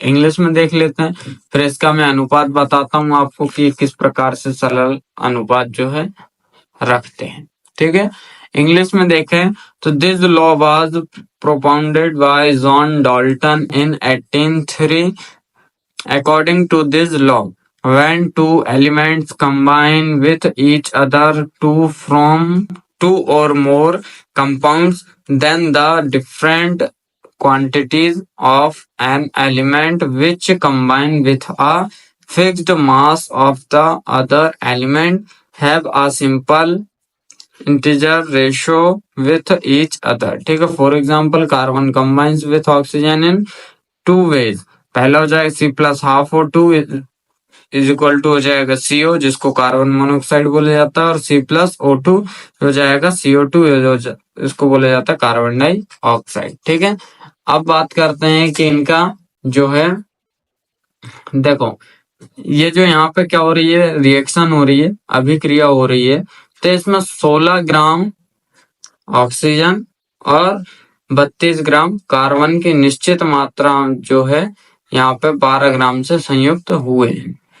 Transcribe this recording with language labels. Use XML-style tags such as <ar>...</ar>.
<hi>English में देख लेते हैं, फिर इसका मैं अनुपात बताता हूँ आपको कि किस प्रकार से सरल अनुपात जो है रखते हैं। ठीक है, इंग्लिश में देखें तो</hi> <en>This law was propounded by John Dalton in 1803। According to this law, when two elements combine with each other to form two or more compounds, then the different quantities of an element which combine with a fixed mass of the other element have a simple integer ratio with each other. ठीक है, for example carbon combines with oxygen in two ways।</en> <hi>पहला हो जाएगा C+12O2 is equal to हो जाएगा CO, जिसको carbon monoxide बोला जाता है, और C+O2 हो जाएगा CO2, इसको बोला जाता है कार्बन डाइऑक्साइड। ठीक है, अब बात करते हैं कि इनका जो है, देखो ये जो यहाँ पे क्या हो रही है, रिएक्शन हो रही है, अभिक्रिया हो रही है, तो इसमें 16 ग्राम ऑक्सीजन और 32 ग्राम कार्बन की निश्चित मात्रा जो है यहाँ पे 12 ग्राम से संयुक्त हुए हैं।</hi>